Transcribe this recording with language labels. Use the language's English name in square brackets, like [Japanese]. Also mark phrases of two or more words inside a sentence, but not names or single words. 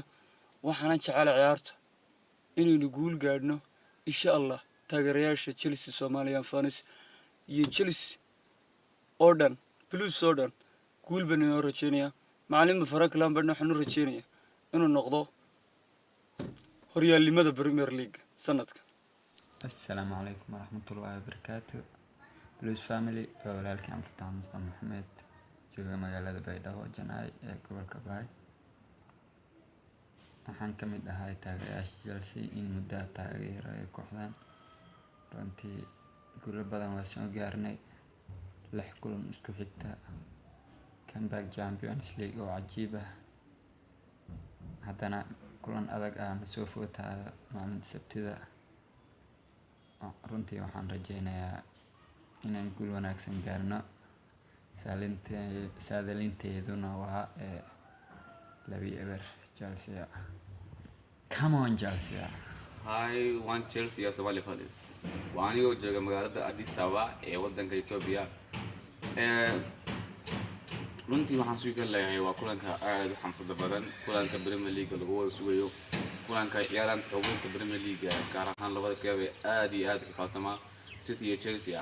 [Somali] waxaan jecelahay ciyaarta inaynu guul gaadhno [Arabic] إن شاء الله. [Somali] taageerayaasha Chelsea [English] Somalian fans [Somali] iyo Chelsea oo dhan Blues oo dhan guul baan inoo rajeynayaa. macallin Frank Lampard waxaan u rajeynayaa inuu noqdo horyaalnimada Premier League sanadka. [Arabic] السلام عليكم ورحمة الله وبركاته. [English] Blues family [Somali] walaalkii aan Fataan Mustafa Maxamed jooga magaalada Baydhabo Janaay ee gobolka Baay. waxaan ka mid ahay taageerayaasha Chelsea in muddo taageero ay kooxdan. runtii guulo badan waa soo gaarnay 6 kulan isku xigta comeback Champions League oo cajiib ah. haddana kulan adag aan soo footaayo maalinta Sabtida. runtii waxaan rajeynayaa inaan guul wanaagsan gaarno. saadalinteeduna waa 2-2 Chelsea. [English] Come on Chelsea. Hi, one Chelsea iyo Somali fans. [Somali] Waan igu jooga magaalada Addis Ababa ee wadanka Ethiopia. runtii waxaan soo galayaa waa kulanka aad u xamsada badan, kulanka Premier League lagu wada sugayo, kulanka ciyaaranta xogta Premier League gaar ahaan labada koob ee aad iyo aad u faatama City iyo Chelsea.